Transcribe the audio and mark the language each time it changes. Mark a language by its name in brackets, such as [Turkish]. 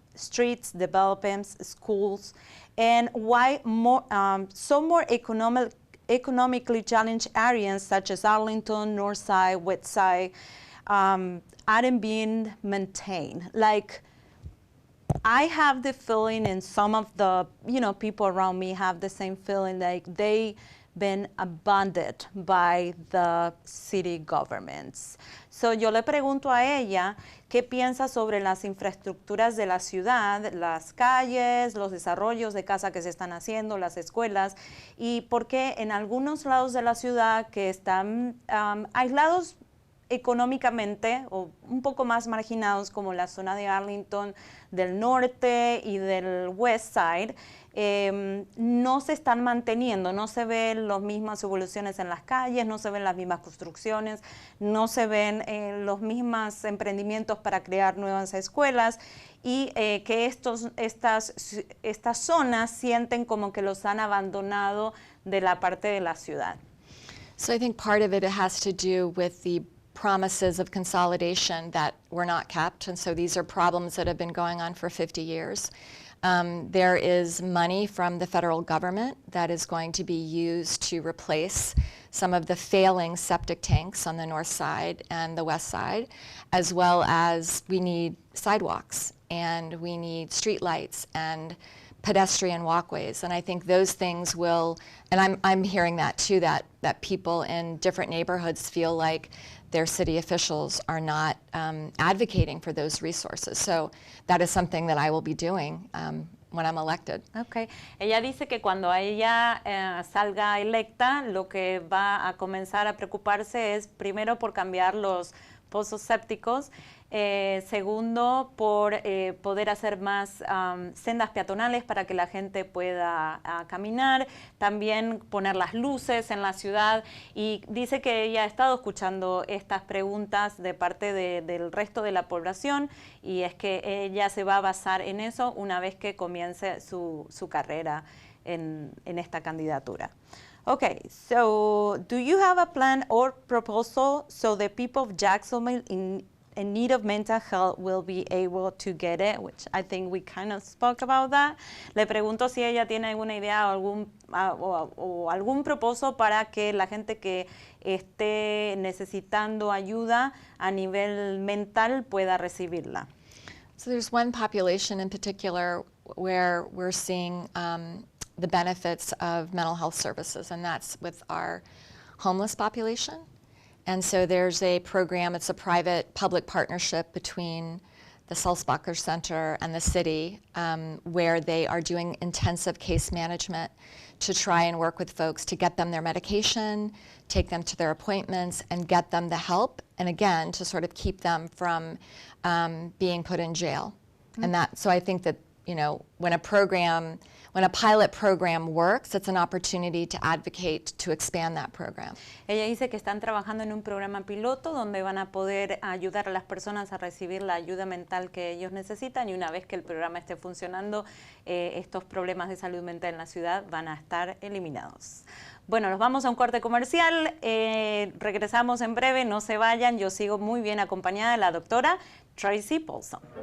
[English] Streets, developments, schools, and why some more economically challenged areas such as Arlington, North Side, West Side aren't being maintained. Like, I have the feeling, and some of the people around me have the same feeling, like they been abandoned by the city governments. [Spanish] So yo le pregunto a ella qué piensa sobre las infraestructuras de la ciudad, las calles, los desarrollos de casa que se están haciendo, las escuelas, y por qué en algunos lados de la ciudad que están aislados económicamente o un poco más marginados, como la zona de Arlington, del norte y del West Side, no se están manteniendo, no se ven las mismas evoluciones en las calles, no se ven las mismas construcciones, no se ven los mismos emprendimientos para crear nuevas escuelas, y que estas zonas sienten como que los han abandonado de la parte de la ciudad. [English] So I think part of it has to do with the promises of consolidation that were not kept, and so these are problems that have been going on for 50 years. There is money from the federal government that is going to be used to replace some of the failing septic tanks on the north side and the west side, as well as we need sidewalks and we need street lights and pedestrian walkways. And I think those things will, and I'm hearing that too, that people in different neighborhoods feel like their city officials are not advocating for those resources. So that is something that I will be doing when I'm elected. Okay. [Spanish] Ella dice que cuando ella salga electa, lo que va a comenzar a preocuparse es primero por cambiar los pozos sépticos, segundo por poder hacer más sendas peatonales para que la gente pueda caminar, también poner las luces en la ciudad, y dice que ella ha estado escuchando estas preguntas de parte del resto de la población, y es que ella se va a basar en eso una vez que comience su carrera en esta candidatura. [English] Okay, so do you have a plan or proposal so the people of Jacksonville in need of mental health will be able to get it, which I think we kind of spoke about that. [Spanish] Le pregunto si ella tiene alguna idea o algún propósito para que la gente que esté necesitando ayuda a nivel mental pueda recibirla. [English] So there's one population in particular where we're seeing the benefits of mental health services, and that's with our homeless population. And so there's a program, it's a private-public partnership between the Sulzbacher Center and the city, where they are doing intensive case management to try and work with folks to get them their medication, take them to their appointments, and get them the help, and again, to sort of keep them from being put in jail. Mm-hmm. And so I think that, when a pilot program works, it's an opportunity to advocate to expand that program. [Spanish] Ella dice que están trabajando en un programa piloto donde van a poder ayudar a las personas a recibir la ayuda mental que ellos necesitan, y una vez que el programa esté funcionando, estos problemas de salud mental en la ciudad van a estar eliminados. Bueno, nos vamos a un corte comercial, regresamos en breve, no se vayan, yo sigo muy bien acompañada de la doctora Tracye Polson.